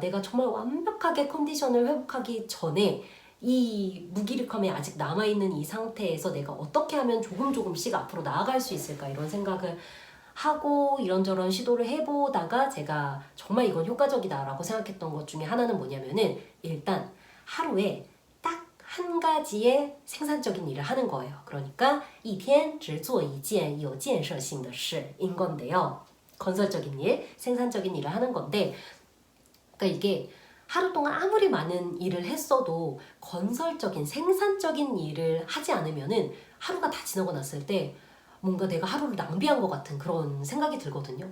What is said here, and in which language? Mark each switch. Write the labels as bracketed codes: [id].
[ko] 내가 정말 완벽하게 컨디션을 회복하기 전에 이 무기력함이 아직 남아있는 이 상태에서 내가 어떻게 하면 조금씩 앞으로 나아갈 수 있을까? 이런 생각을 하고 이런저런 시도를 해보다가 제가 정말 이건 효과적이다라고 생각했던 것 중에 하나는 뭐냐면은 일단 하루에 딱 한 가지의 생산적인 일을 하는 거예요. 그러니까 [zh] 一天只做一件有建设性的事 [ko] 인 건데요. 건설적인 일, 생산적인 일을 하는 건데 그러니까 이게 하루 동안 아무리 많은 일을 했어도 건설적인, 생산적인 일을 하지 않으면은 하루가 다 지나고 났을 때 뭔가 내가 하루를 낭비한 것 같은 그런 생각이 들거든요.